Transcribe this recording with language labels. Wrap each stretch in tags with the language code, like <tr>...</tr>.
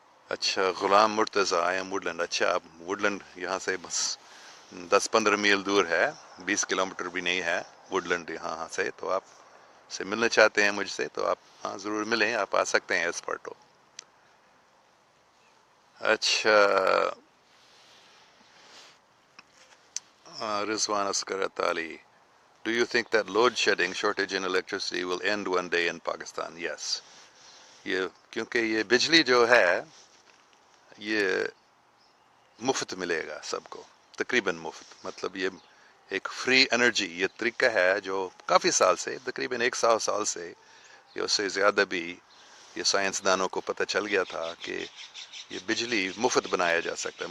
<ur>اچھا، Ghulam Murtaza, I am ووڈلینڈ. اچھا، آپ ووڈلینڈ یہاں سے بس 10-15 میل دور ہے، 20 کلومیٹر بھی نہیں ہے ووڈلینڈ یہاں سے. تو آپ سے ملنا چاہتے ہیں مجھ سے تو آپ ہاں ضرور ملیں، آپ آ سکتے ہیں ایسپرٹو.</ur> <en>اچھا، Rizwan Asghar Ali, do you think that load shedding shortage in electricity will end one day in Pakistan? Yes.</en> <ur>کیونکہ یہ بجلی جو ہے یہ مفت ملے گا سب کو، تقریباً مفت. مطلب یہ ایک فری انرجی، یہ طریقہ ہے جو کافی سال سے، تقریباً 100 سال سے یا اس سے زیادہ بھی، یہ سائنسدانوں کو پتہ چل گیا تھا کہ یہ بجلی مفت بنایا جا سکتا ہے.</ur>